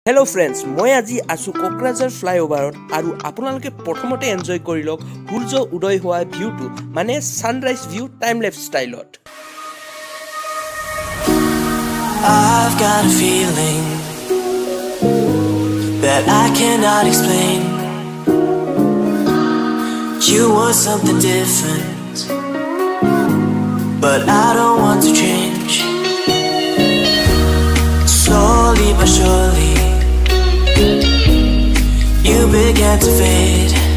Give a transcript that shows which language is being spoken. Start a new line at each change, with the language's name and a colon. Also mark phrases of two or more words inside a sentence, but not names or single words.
English: Hello friends,
Assamese: মই আজি আছো কোকৰাঝাৰ ফ্লাইওভাৰত আৰু আপোনালোকে প্ৰথমতে এনজয় কৰি লওক সূৰ্য উদয় হোৱা ভিউটো মানে
English: sunrise view time lapse style I've got a feeling that I cannot explain. You want something different, but I don't want to change. Slowly but surely you began to fade.